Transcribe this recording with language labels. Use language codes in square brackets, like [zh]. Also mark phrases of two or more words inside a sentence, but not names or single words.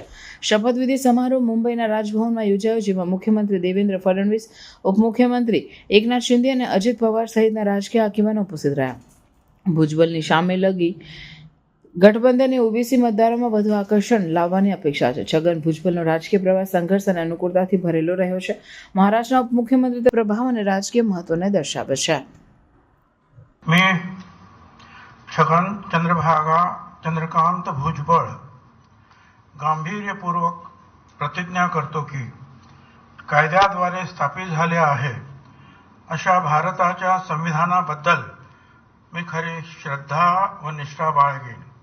[gu] શપથવિધિ સમારોહ મુંબઈના રાજભવનમાં યોજાયો, જેમાં મુખ્યમંત્રી દેવેન્દ્ર ફડણવીસ, ઉપમુખ્યમંત્રી એકનાથ શિંદે અને અજિત પવાર સહિતના રાજકીય આગેવાનો ઉપસ્થિત રહ્યા। ભુજબલની સામેલગી ગઠબંધને ઓબીસી મતદારોમાં વધુ આકર્ષણ લાવવાની અપેક્ષા છે। છગન ભુજબલનો રાજકીય પ્રવાસ સંઘર્ષ અને અનુકૂળતાથી ભરેલો રહ્યો છે। મહારાષ્ટ્રના ઉપમુખ્યમંત્રી પ્રભાવ અને રાજકીય મહત્વને દર્શાવે છે। [mr] मैं छगन चंद्रकांत भुजबळ गांभीर्यपूर्वक प्रतिज्ञा करतो की कायद्याद्वारे स्थापित झाले आहे अशा भारताच्या संविधानाबद्दल मी खरी श्रद्धा व निष्ठा बाळगेन।